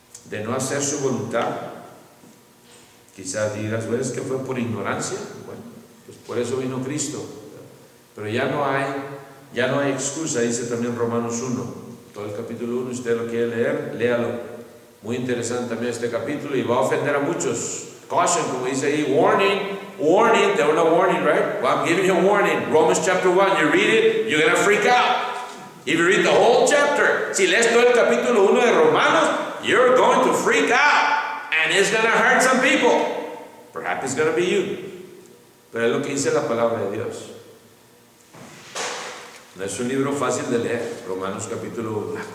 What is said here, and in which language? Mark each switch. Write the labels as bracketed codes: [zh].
[es] De no hacer su voluntad. Quizás digas, ¿ves que fue por ignorancia? Bueno, pues por eso vino Cristo. Pero ya no hay excusa, dice también Romanos 1. Todo el capítulo 1, usted lo quiere leer, léalo. Muy interesante también este capítulo y va a ofender a muchos. [en] Caution, [es] como dice ahí, [en] warning, there was no warning, right? Well, I'm giving you a warning. Romans chapter 1, you read it, you're going to freak out. If you read the whole chapter, [es] si lees todo el capítulo 1 de Romanos, [en] you're going to freak out. And it's going to hurt some people. Perhaps it's going to be you. [es] Pero es lo que dice la palabra de Dios. No es un libro fácil de leer, Romanos capítulo 1.